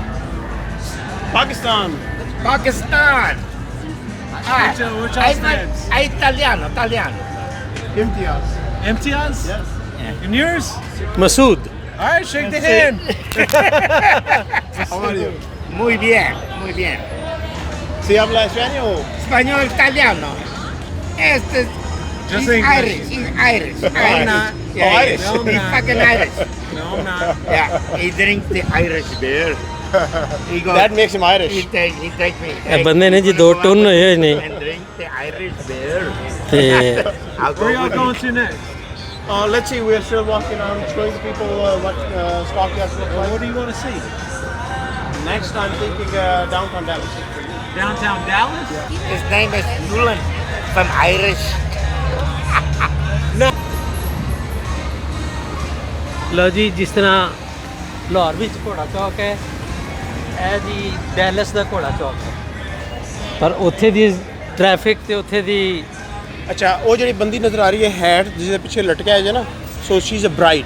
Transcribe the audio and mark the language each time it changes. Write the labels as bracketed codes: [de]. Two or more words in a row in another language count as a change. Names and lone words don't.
[en] Pakistan. Pakistan. Which else names? [it] Italiano, italiano. [en] Imtiaz. Imtiaz? Yes. And yours? ਮਸੂਦ। All right, shake the hand. How are you? [es] Muy bien, muy bien. Si habla español? Español, italiano. Este [en] Just he's English. Irish. He's Irish. I'm not. Yeah, Oh, Irish. no, No, I'm he's not. fucking Irish. No, I'm not. Yeah, he drinks the Irish beer. He goes. That makes him Irish. He takes me. [pa] ਇਹ ਬੰਦੇ ਨੇ ਜੀ 2 ਟਨ ਹੋਏ ਹੋਏ ਨੇ, [en] And drink the Irish beer. [pa] ਤੇ [en] I'll go Where y'all with going you. to next? Let's see, we're still walking around showing the people what Stockyards look What like. do you want to see? Next, I'm thinking downtown Dallas. Downtown Dallas? His name is Yulan from Irish. [pa] ਲਓ ਜੀ, ਜਿਸ ਤਰ੍ਹਾਂ ਲਾਹੌਰ ਵਿੱਚ ਘੋੜਾ ਚੌਕ ਹੈ, ਇਹ ਜੀ ਡੈਲਸ ਦਾ ਘੋੜਾ ਚੌਕ ਹੈ, ਪਰ ਉੱਥੇ ਦੀ ਟ੍ਰੈਫਿਕ ਤੇ ਉੱਥੇ ਦੀ ਅੱਛਾ, ਉਹ ਜਿਹੜੀ ਬੰਦੀ ਨਜ਼ਰ ਆ ਰਹੀ ਹੈ ਹੈਟ ਜਿਹਦੇ ਪਿੱਛੇ ਲਟਕਿਆ ਹੈ ਜੇ ਨਾ, [en] so she is a bride.